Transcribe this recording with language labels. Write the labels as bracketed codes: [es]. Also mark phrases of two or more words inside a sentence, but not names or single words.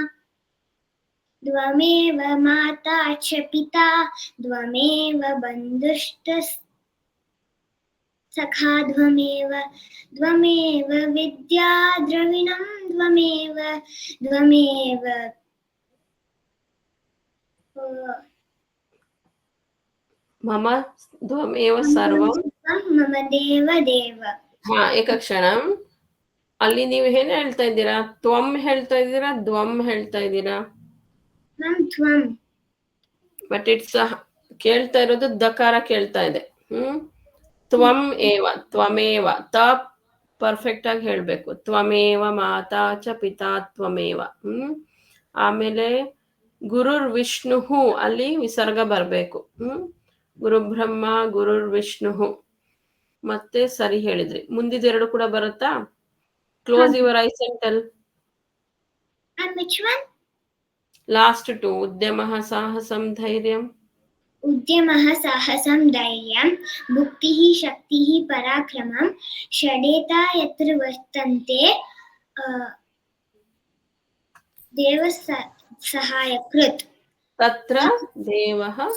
[sa] त्वमेव माता च पिता त्वमेव बन्धुश्च सखा त्वमेव विद्या द्रविणं त्वमेव मम ध्वमेव सर्वं. मम ದೇವ. [kn] ಹಾ, ಏಕಕ್ಷಣಂ. ಅಲ್ಲಿ ನೀವು ಏನ್ ಹೇಳ್ತಾ ಇದ್ದೀರಾ? ತ್ವಂ ಹೇಳ್ತಾ ಇದ್ದೀರಾ, ದ್ವಂ ಹೇಳ್ತಾ ಇದ್ದೀರಾ? ತ್ವಂ. [en] but it's [kn] ಕೇಳ್ತಾ ಇರೋದು ದಕಾರ ಕೇಳ್ತಾ ಇದೆ. [sa] ತ್ವಂ ಏವ, ತ್ವಮೇವ. [kn] ತ ಪರ್ಫೆಕ್ಟ್ ಆಗಿ ಹೇಳ್ಬೇಕು. [sa] ತ್ವಮೇವ ಮಾತಾ ಚ ಪಿತಾ ತ್ವಮೇವ. [kn] ಆಮೇಲೆ [sa] ಗುರುರ್ ವಿಷ್ಣು, [kn] ಅಲ್ಲಿ ವಿಸರ್ಗ ಬರಬೇಕು. [sa] ಗುರು ಬ್ರಹ್ಮ ಗುರುರ್ ವಿಷ್ಣು. [kn] ಮತ್ತೆ ಸರಿ ಹೇಳಿದ್ರಿ. ಮುಂದಿದೆರಡು ಕೂಡ ಬರುತ್ತಾ? [en] close your eyes and tell. And which one? last two. [sa] ಉದ್ಯಮಃ ಸಾಹಸಂ ಧೈರ್ಯಂ. उद्यमः साहसं धैर्यं भुक्तिः शक्तिः पराक्रमं षडेता यत्र वर्तन्ते देवसहायकृत्. तत्र देवः